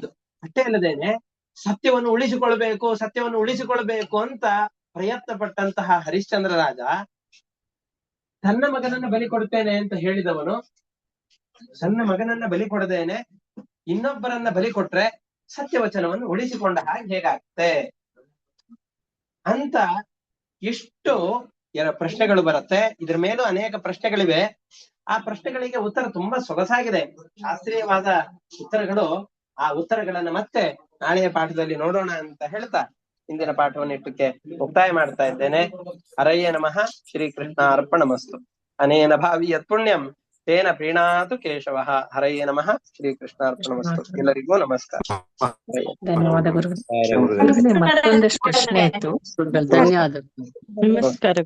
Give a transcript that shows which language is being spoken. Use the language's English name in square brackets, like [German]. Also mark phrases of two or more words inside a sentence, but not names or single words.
[Kannada] ಅಷ್ಟೇ ಅಲ್ಲದೇನೆ ಸತ್ಯವನ್ನು ಉಳಿಸಿಕೊಳ್ಬೇಕು ಅಂತ ಪ್ರಯತ್ನ ಪಟ್ಟಂತಹ ಹರಿಶ್ಚಂದ್ರ ರಾಜ ತನ್ನ ಮಗನನ್ನ ಬಲಿ ಕೊಡ್ತೇನೆ ಅಂತ ಹೇಳಿದವನು ತನ್ನ ಮಗನನ್ನ ಬಲಿ ಕೊಡದೇನೆ ಇನ್ನೊಬ್ಬರನ್ನ ಬಲಿ ಕೊಟ್ರೆ ಸತ್ಯವಚನವನ್ನು ಉಳಿಸಿಕೊಂಡ ಹಾಗೆ ಹೇಗಾಗುತ್ತೆ ಅಂತ ಎಷ್ಟು ಪ್ರಶ್ನೆಗಳು ಬರುತ್ತೆ. ಇದ್ರ ಮೇಲೂ ಅನೇಕ ಪ್ರಶ್ನೆಗಳಿವೆ. ಆ ಪ್ರಶ್ನೆಗಳಿಗೆ ಉತ್ತರ ತುಂಬಾ ಸೊಗಸಾಗಿದೆ, ಶಾಸ್ತ್ರೀಯವಾದ ಉತ್ತರಗಳು. ಆ ಉತ್ತರಗಳನ್ನ ಮತ್ತೆ ನಾಳೆಯ ಪಾಠದಲ್ಲಿ ನೋಡೋಣ ಅಂತ ಹೇಳ್ತಾ ಇಂದಿನ ಪಾಠವನ್ನು ಇಟ್ಟಕ್ಕೆ ಮುಕ್ತಾಯ ಮಾಡ್ತಾ ಇದ್ದೇನೆ. [Sanskrit] ಹರಯೇ ನಮಃ. ಶ್ರೀಕೃಷ್ಣ ಅರ್ಪಣಮಸ್ತು. ಅನೇನ ಭಾವಿ ಯತ್ ಪುಣ್ಯಂ ತೇನ ಪ್ರೀಣಾತು ಕೇಶವಃ. ಹರಯೇ ನಮಃ. ಶ್ರೀಕೃಷ್ಣ ಅರ್ಪಣಮಸ್ತು. [Kannada] ಎಲ್ಲರಿಗೂ ನಮಸ್ಕಾರ. ಧನ್ಯವಾದ ಗುರು. ಮತ್ತೊಂದಷ್ಟು ಪ್ರಶ್ನೆ ಇತ್ತು. ಧನ್ಯವಾದ. ನಮಸ್ಕಾರ.